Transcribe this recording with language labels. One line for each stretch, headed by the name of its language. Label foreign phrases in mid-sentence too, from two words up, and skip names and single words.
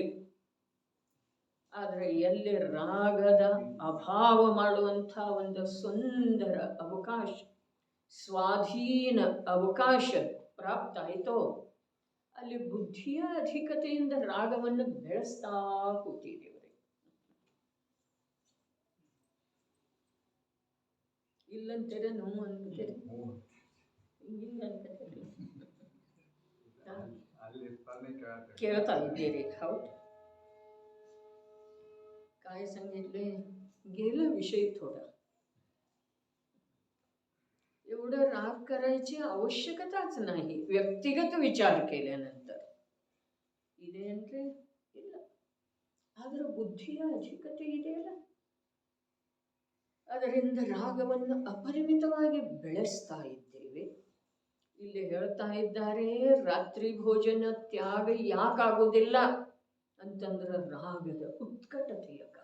Kannada: ಆದರೆ ಎಲ್ಲಿ ರಾಗದ ಅಭಾವ ಮಾಡುವಂಥ ಒಂದು ಸುಂದರ ಅವಕಾಶ, ಸ್ವಾಧೀನ ಅವಕಾಶ ಪ್ರಾಪ್ತ ಆಯಿತೋ ಅಲ್ಲಿ ಬುದ್ಧಿಯ ಅಧಿಕತೆಯಿಂದ ರಾಗವನ್ನು ಬೆಳೆಸ್ತಾ ಕೂತಿದ್ದೇವೆ. ಇಲ್ಲಂತೀರ ನೋವು ಅನ್ಕೋತೀರಿ ಹಿಂಗಿಂಗ ಅನ್ಕೋತೀರಿ ಕೇಳ್ತಾ ಇದ್ದೀರಿ.
Marathi: हौद काय सांगितले गेलं विषय थोडा. एवढं राग करायची आवश्यकताच नाही व्यक्तिगत विचार केल्यानंतर.
Kannada: ಇದೆ ಅಂದ್ರೆ ಇಲ್ಲ, ಅದರ ಬುದ್ಧಿಯ ಅಧಿಕತೆ ಇದೆಯಲ್ಲ, ಅದರಿಂದ ರಾಗವನ್ನು ಅಪರಿಮಿತವಾಗಿ ಬೆಳೆಸ್ತಾ ಇದ್ದೇವೆ. ಇಲ್ಲಿ ಹೇಳ್ತಾ ಇದ್ದಾರೆ ರಾತ್ರಿ ಭೋಜನ ತ್ಯಾಗ ಯಾಕಾಗುವುದಿಲ್ಲ ಅಂತಂದ್ರೆ ರಾಗದ ಉತ್ಕಟತೆಯ ಕಾರಣ.